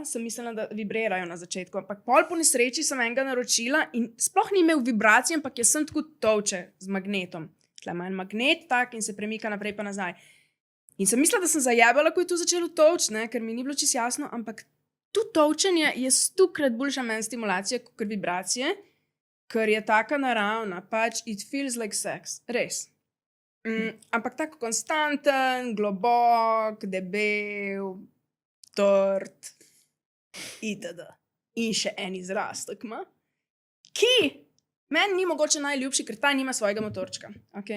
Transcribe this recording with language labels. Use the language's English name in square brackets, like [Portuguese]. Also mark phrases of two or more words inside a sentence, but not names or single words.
[Slovenian] Sem mislila, da vibrirajo na začetku. Ampak pol po nesreči sem enega naročila in sploh ni imel vibracije, ampak jaz sem tako tolče z magnetom. Tle ima en magnet tak in se premika naprej pa nazaj. In sem mislila, da sem zajebala, ko je to začelo tolč, ne? Ker mi ni bilo čisto jasno, ampak tu tolčenje je 100-krat boljša meni stimulacija kot vibracije, ker je taka naravna, pač [English] it feels like sex, [Slovenian] res. Ampak tako konstanten, globok, debel, trt, itd. In še en izraz, tako ima, ki meni ni mogoče najljubši, ker ta nima svojega motorčka. Okay?